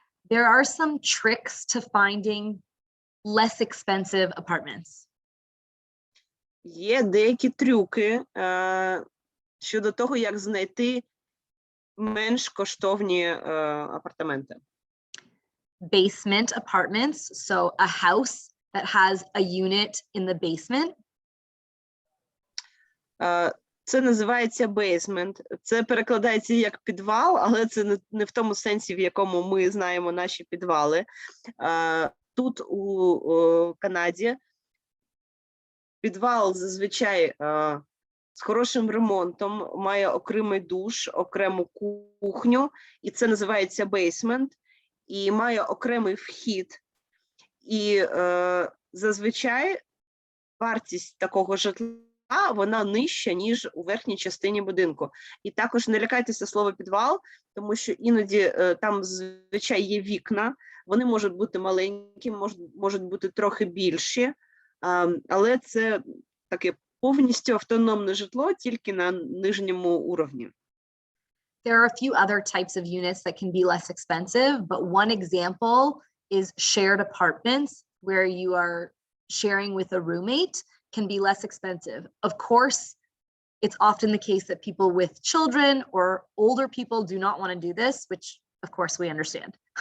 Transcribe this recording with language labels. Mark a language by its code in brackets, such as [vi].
[en] There are some tricks to finding less expensive apartments. [uk] Є деякі трюки щодо того, як знайти менш коштовні апартаменти. [en] Basement apartments, so a house that has a unit in the basement. [uk] Це називається basement. Це перекладається як підвал, але це не в тому сенсі, в якому ми знаємо наші підвали. Тут у Канаді підвал зазвичай з хорошим ремонтом, має окремий душ, окрему кухню, і це називається basement, і має окремий вхід. І зазвичай вартість такого житла, вона нижча, ніж у верхній частині будинку. І також не лякайтеся слова підвал, тому що іноді там зазвичай є вікна, вони можуть бути маленькі, можуть бути трохи більші, але це таке повністю автономне житло тільки на нижньому уровні. [en] There are a few other types of units that can be less expensive, but one example is shared apartments where you are sharing with a roommate can be less expensive. Of course, it's often the case that people with children or older people do not want to do this, which of course we understand.